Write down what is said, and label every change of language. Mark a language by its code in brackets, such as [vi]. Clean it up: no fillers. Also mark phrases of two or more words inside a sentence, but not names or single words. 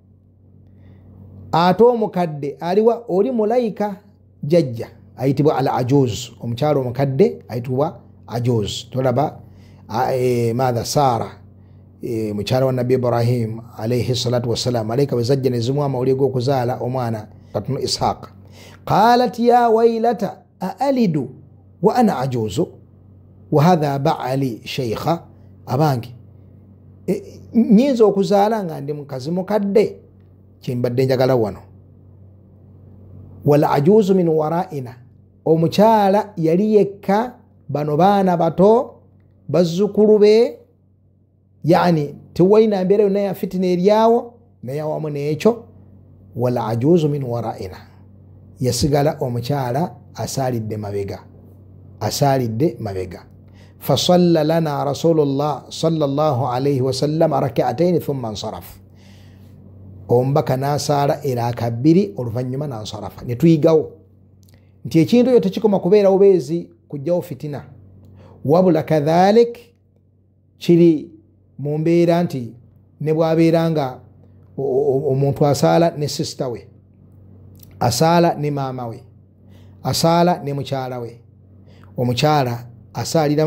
[lg] ate omukadde aliwa oli mulayika jajja ayitibwa al ajuz omukyalo omukadde ayitibwa ajuz tolaba madha sara mukyalo wa nabbi ibrahim [ar] عليه الصلاة والسلام [lg] alayka bezajja nezimu amawulire g'okuzaala omwana katunu ishaq [ar] قالت يا ويلتا أألد وأنا عجوز وهذا بعلي شيخا [lg] abange nyinza okuzaala nga ndi mukazi mukadde kyembadde njagala wano [ar] والعجوز من ورائنا [lg] omukyala yali yekka bano baana bato bazzukulu be yani tewalina mbeera yonna ya fitina eryawo naye awamu n'ekyo [ar] والعجوز من ورائنا [lg] yasigala omukyala asaalidde mabega [ar] فصلى لنا رسول الله صلى الله عليه وسلم ركعتين ثم انصرف [lg] omubaka nasaala eraka bbiri oluvanyuma nansarafa netuyigawo nti ekintu ekyo tekikoma kubeera bubeezi kujjawo fitina wabula kadhalik kiri mu mbeera nti ne bwabeera nga omuntu asaala ne sisita we asaala ne maama we asaala ne mukyala we omukyala asaalira